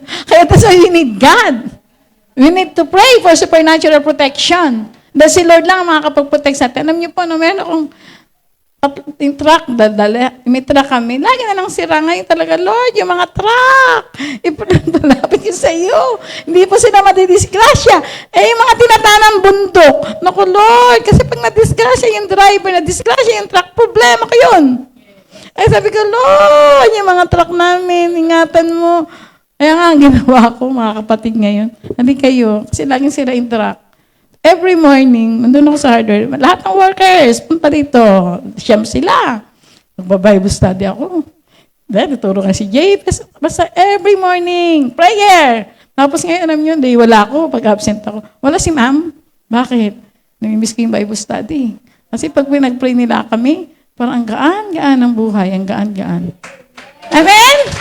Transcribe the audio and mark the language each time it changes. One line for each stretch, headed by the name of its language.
English: Kaya that's why we need God. We need to pray for supernatural protection.
Filipino: Dahil si Lord lang ang makakapag-protect sa atin. Alam niyo po, meron akong yung truck, may truck kami. Lagi na lang sira. Ngayon talaga, Lord, yung mga truck, ipalapit yun sa iyo. Hindi po sila madidisgrasya. Yung mga tinatanang bundok. Naku, Lord, kasi pag nadisgrasya yung driver, nadisgrasya yung truck, problema ko yun. Sabi ko, Lord, yung mga truck namin, ingatan mo. Kaya nga, ang ginawa ko, mga kapatid ngayon, hindi kayo, kasi laging sira yung truck.
English: Every morning,
Filipino: nandun ako sa hardware, lahat ng workers, punta dito, siyam sila. Magba-Bible study ako. Then, tuturo nga si Jay. Basta
English: every morning,
Filipino: prayer. Tapos ngayon, alam nyo, wala ako, pag-absent ako. Wala si ma'am. Bakit? Namimiss ko yung Bible study. Kasi pag pinag-pray nila kami, parang ang gaan-gaan ng buhay, ang gaan-gaan. Amen?